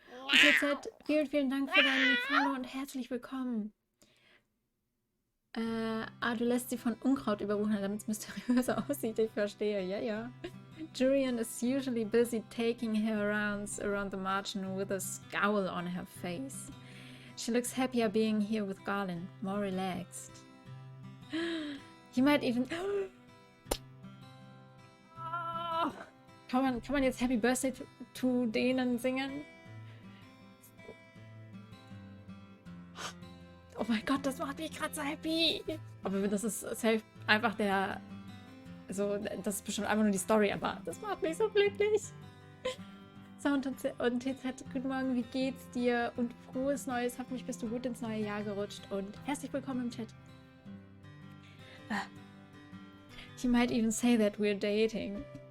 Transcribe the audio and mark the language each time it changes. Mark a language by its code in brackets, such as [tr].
[de] Und jetzt vielen Dank für deinen Follow und herzlich willkommen. Du lässt sie von Unkraut überwuchern, damit es mysteriöser aussieht. Ich verstehe, ja. [en] Julian is usually busy taking her rounds around the margin with a scowl on her face. She looks happier being here with Garland, more relaxed. You might even... [de] Kann man jetzt Happy Birthday to denen singen? Oh mein Gott, das macht mich gerade so happy. Aber das ist safe einfach der... Also, das ist bestimmt einfach nur die Story, aber das macht mich so glücklich. Sound und TZ, guten Morgen, wie geht's dir? Und frohes Neues, hoffentlich bist du gut ins neue Jahr gerutscht und herzlich willkommen im Chat. [en] You might even say that we're dating.